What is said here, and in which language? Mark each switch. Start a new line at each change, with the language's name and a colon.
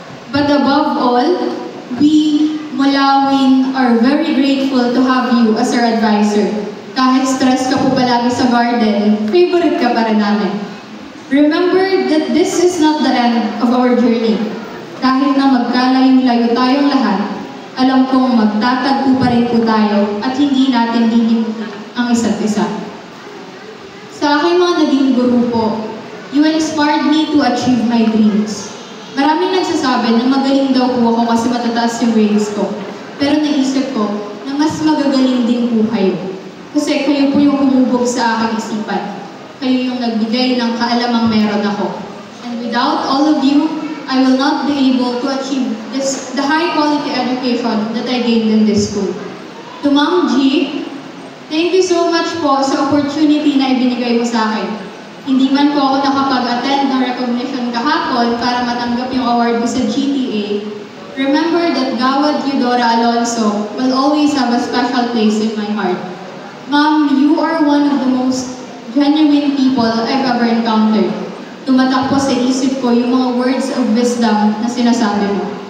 English: But above all, we Mulawin are very grateful to have you as our advisor.
Filipino: Kahit stress ka po palagi sa garden, favorite ka pa rin namin.
English: Remember that this is not the end of our journey.
Filipino: Kahit na magkalayong-layo tayong lahat, alam kong magtatagpo pa rin po tayo at hindi natin lilimutan ang isa't isa. Sa aking mga naging guru po,
English: you inspired me to achieve my dreams.
Filipino: Maraming nagsasabi na magaling daw po ako kasi matataas yung grades ko. Pero naisip ko na mas magagaling din po kayo. Kasi kayo po yung humubog sa aking isipan. Kayo yung nagbigay ng kaalamang meron ako.
English: And without all of you, I will not be able to achieve the high quality education that I gained in this school. To Ma'am G, thank you so much
Filipino: po sa opportunity na ibinigay mo sa akin. Hindi man po ako nakapag-attend ng recognition kahapon para matanggap yung award ko sa GTA.
English: Remember that Gawad Eudora Alonso will always have a special place in my heart. Ma'am, you are one of the most genuine people I've ever encountered.
Filipino: Tumatak po sa isip ko yung mga
English: words of wisdom
Filipino: na sinasabi mo.